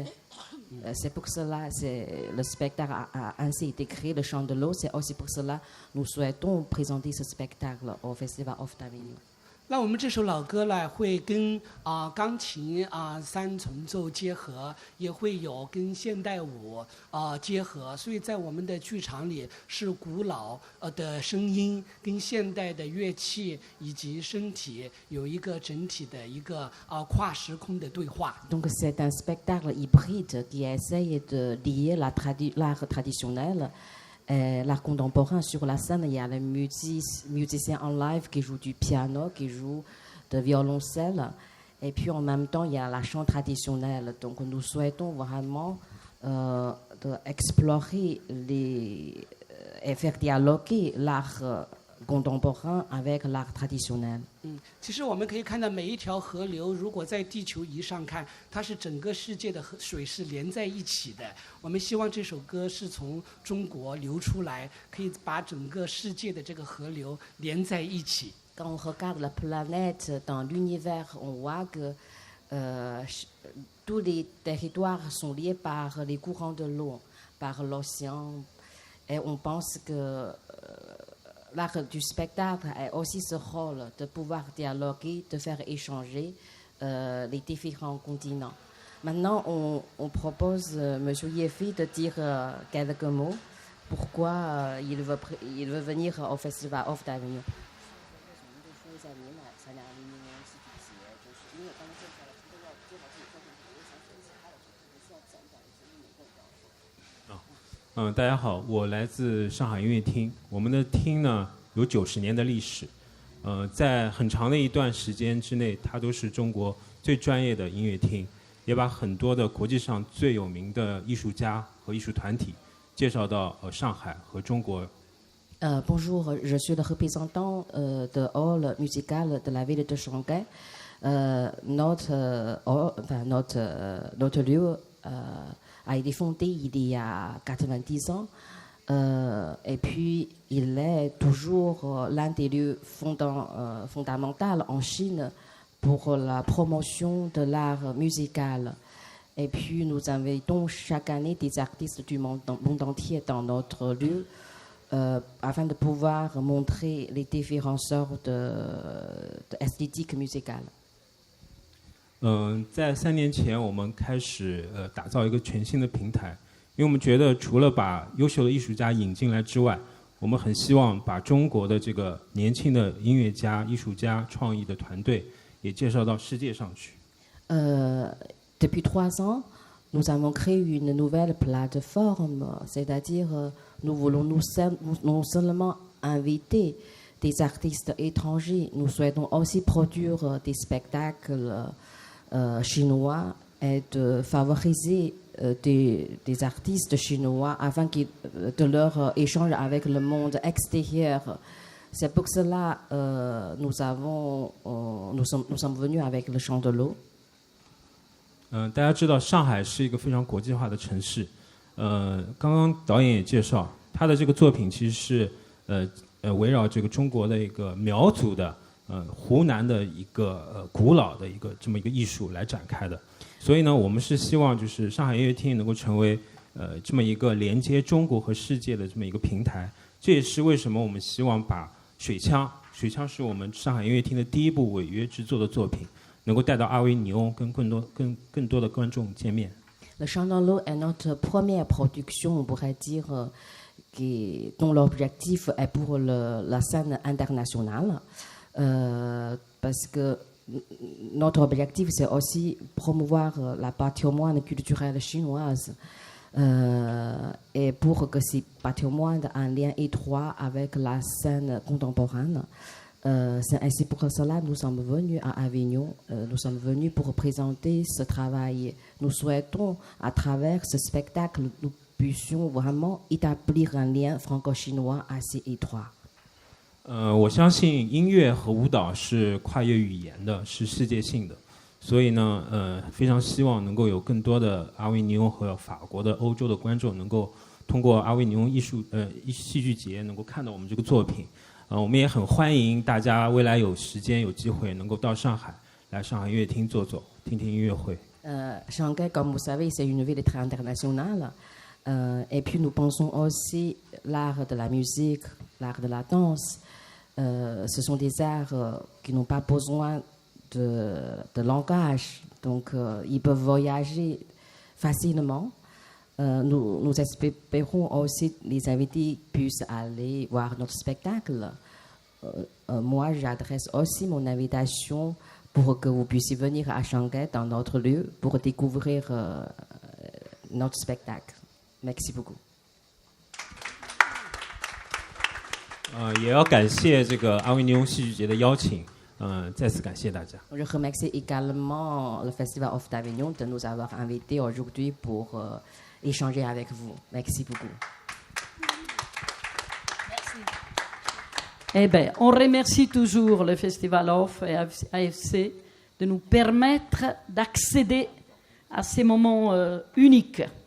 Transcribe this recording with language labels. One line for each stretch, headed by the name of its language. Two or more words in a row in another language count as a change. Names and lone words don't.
French: C'est pour cela que le spectacle a ainsi été créé, le chant de l'eau. C'est aussi pour cela que nous souhaitons présenter ce spectacle au Festival of Avignon.
Chinese: 那我们这首老歌呢，会跟钢琴三重奏结合，也会有跟现代舞结合，所以在我们的剧场里是古老的声音跟现代的乐器以及身体有一个整体的一个跨时空的对话。
French: Donc c'est un spectacle hybride qui essaye de lier l'art traditionnel. L'art contemporain sur la scène, il y a les musiciens en live qui jouent du piano, qui jouent de violoncelle, et puis en même temps il y a la chant traditionnelle. Donc nous souhaitons vraiment explorer et faire dialoguer l'art contemporain avec l'art traditionnel.
Chinese: 其实我们可以看到每一条河流，如果在地球仪上看，它是整个世界的水是连在一起的。我们希望这首歌是从中国流出来，可以把整个世界的这个河流连在一起。
French: Quand on regarde la planète dans l'univers, on voit que tous les territoires sont liés par les courants de l'eau, par l'océan, et on pense que l'art du spectacle a aussi ce rôle de pouvoir dialoguer, de faire échanger les différents continents. Maintenant, on propose M. Yefi de dire quelques mots. Pourquoi il veut venir au Festival of Avignon.
Chinese: 大家好，我来自上海音乐厅。我们的厅呢有90年的历史，在很长的一段时间之内，它都是中国最专业的音乐厅。也把很多的国际上最有名的艺术家和艺术团体介绍到上海和中国。
French: Bonjour, je suis le représentant de hall musical de la ville de Shanghai. Notre lieu a été fondé il y a 90 ans. Et puis, il est toujours l'un des lieux fondamentaux en Chine pour la promotion de l'art musical. Et puis, nous invitons chaque année des artistes du monde entier dans notre lieu afin de pouvoir montrer les différentes sortes d'esthétique musicale.
Chinese: 在3年前，我们开始打造一个全新的平台，因为我们觉得除了把优秀的艺术家引进来之外，我们很希望把中国的这个年轻的音乐家、艺术家、创意的团队也介绍到世界上去。
French: Depuis 3 ans, nous avons créé une nouvelle plateforme, c'est-à-dire nous voulons non seulement inviter des artistes étrangers, nous souhaitons aussi produire des spectacles chinois et de favoriser des artistes chinois afin de leur échange avec le monde extérieur. C'est pour cela nous sommes venus avec le Chant de l'eau.
Chinese: 大家知道上海是一个非常国际化的城市。刚刚导演也介绍，他的这个作品其实是围绕这个中国的一个苗族的湖南的一个古老的一个这么一个艺术来展开的。所以呢，我们是希望就是上海音乐厅能够成为这么一个连接中国和世界的这么一个平台。这也是为什么我们希望把水枪是我们上海音乐厅的第一部违约制作的作品，能够带到阿维尼翁，跟更多的观众见面。
French: Le Chant de l'eau est notre première production, on pourrait dire, dont l'objectif est pour la scène internationale, parce que notre objectif, c'est aussi promouvoir la patrimoine culturelle chinoise et pour que ces patrimoines aient un lien étroit avec la scène contemporaine. C'est ainsi pour cela que nous sommes venus à Avignon, nous sommes venus pour présenter ce travail. Nous souhaitons, à travers ce spectacle, nous puissions vraiment établir un lien franco-chinois assez étroit.
Chinese: 我相信音乐和舞蹈是跨越语言的，是世界性的，所以呢，非常希望能够有更多的阿维尼翁和法国的、欧洲的观众能够通过阿维尼翁戏剧节能够看到我们这个作品。我们也很欢迎大家未来有时间有机会能够到上海来上海音乐厅坐坐，听听音乐会。
French: Shanghai, comme vous savez, c'est une ville très internationale. Et puis nous pensons aussi l'art de la musique, l'art de la danse. Ce sont des arts qui n'ont pas besoin de langage, donc ils peuvent voyager facilement. Nous espérons aussi que les invités puissent aller voir notre spectacle. Moi, j'adresse aussi mon invitation pour que vous puissiez venir à Shanghai dans notre lieu pour découvrir notre spectacle. Merci beaucoup.
Chinese: 也要感谢这个阿维尼翁戏剧节的邀请，再次感谢大家。
French: Je remercie également le Festival of d'Avignon de nous avoir invités aujourd'hui pour échanger avec vous. Merci beaucoup. Merci. Eh bien, on remercie toujours le Festival Off et AFC de nous permettre d'accéder à ces moments uniques.